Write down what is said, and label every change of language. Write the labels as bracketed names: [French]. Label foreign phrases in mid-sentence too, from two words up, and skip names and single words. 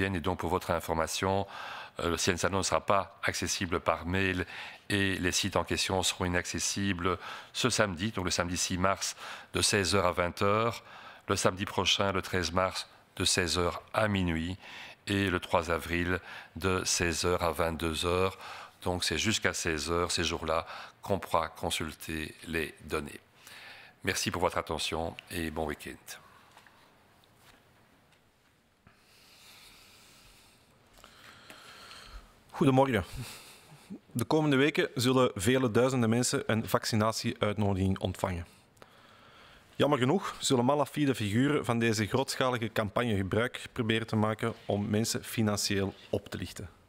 [French] Et donc, pour votre information, le Cienzano ne sera pas accessible par mail et les sites en question seront inaccessibles ce samedi, donc le samedi 6 mars de 16h à 20h, le samedi prochain, le 13 mars, de 16h à minuit et le 3 avril de 16h à 22h. Donc, c'est jusqu'à 16h ces jours-là qu'on pourra consulter les données. Merci pour votre attention et bon week-end. [Dutch] Goedemorgen. De komende weken zullen vele duizenden mensen een vaccinatieuitnodiging ontvangen. Jammer genoeg zullen malafide figuren van deze grootschalige campagne gebruik proberen te maken om mensen financieel op te lichten.